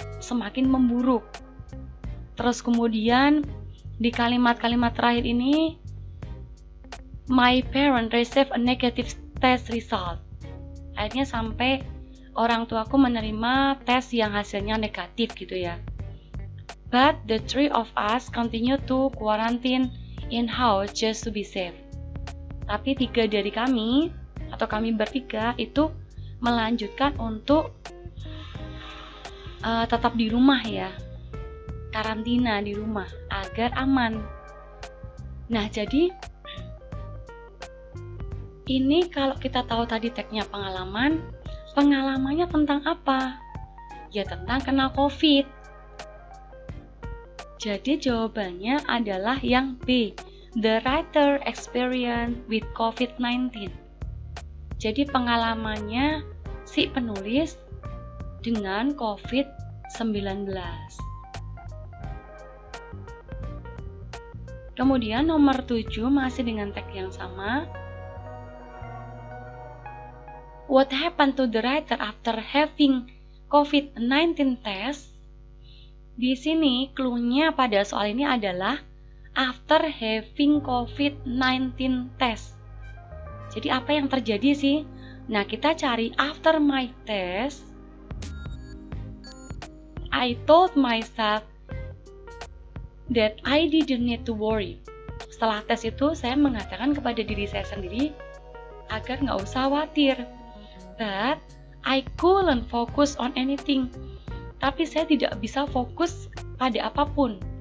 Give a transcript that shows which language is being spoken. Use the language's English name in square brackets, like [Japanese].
[Indonesian] Semakin memburuk. Terus kemudian di kalimat-kalimat terakhir ini [English] my parent received a negative test result. [Indonesian] Akhirnya sampai orang tuaku menerima tes yang hasilnya negatif gitu ya. [English] But the three of us continue to quarantine in house just to be safe. [Indonesian] Tapi 3 dari kami atau kami bertiga itu melanjutkan untuk tetap di rumah ya. Karantina di rumah agar aman. Nah, jadi ini kalau kita tahu tadi tagnya pengalaman, pengalamannya tentang apa? Ya tentang kena COVID. Jadi jawabannya adalah yang B, [English] the writer experience with COVID-19. [Indonesian] Jadi pengalamannya si penulis dengan COVID-19. Kemudian nomor 7 masih dengan tag yang sama. [English] What happened to the writer after having COVID-19 test? [Indonesian] Di sini clue-nya pada soal ini adalah [English] after having COVID-19 test. [Indonesian] Jadi apa yang terjadi sih? Nah, kita cari [English] after my test. I told myself that I didn't need to worry. [Indonesian] Setelah tes itu, saya mengatakan kepada diri saya sendiri agar nggak usah khawatir. [English] But I couldn't focus on anything. [Indonesian] Tapi saya tidak bisa fokus pada apapun.